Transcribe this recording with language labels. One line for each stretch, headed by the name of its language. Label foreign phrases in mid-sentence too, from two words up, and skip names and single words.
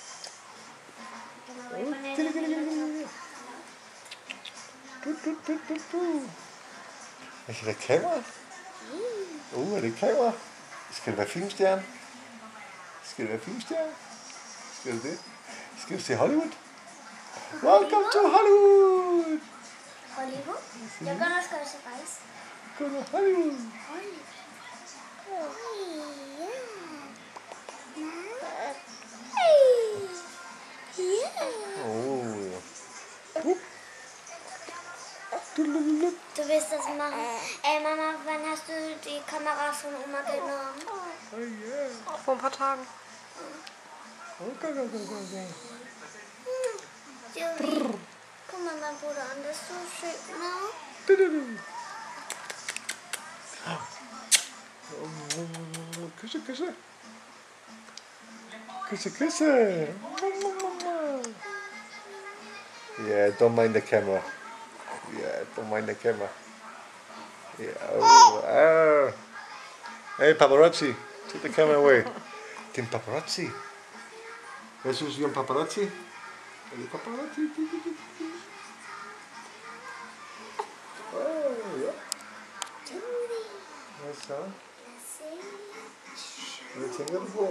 Danish: Er det kamera? Er det kamera? Skal det være filmstjerne? Skal du det? Skal du se Hollywood?
English: Welcome to Hollywood!
Swedish: Hollywood? Jag kan önska dig så
Danish: Gå nu, Hollywood.
German: Du willst das machen? Ey Mama, wann hast du die Kamera von Oma genommen?
English: Oh yeah.
German: Vor ein paar Tagen. Okay. Julie, guck mal mein Bruder an, das ist so schön, ne? Küsse, Küsse. Küsse, Küsse.
English: Yeah, don't mind the camera. Yeah, don't mind the camera. Yeah, oh. Hey, paparazzi. Take the camera away.
Danish: Den paparazzi. Hvad synes I om paparazzi? Er det paparazzi? Ja. Hvad så? Hvad tænker du på?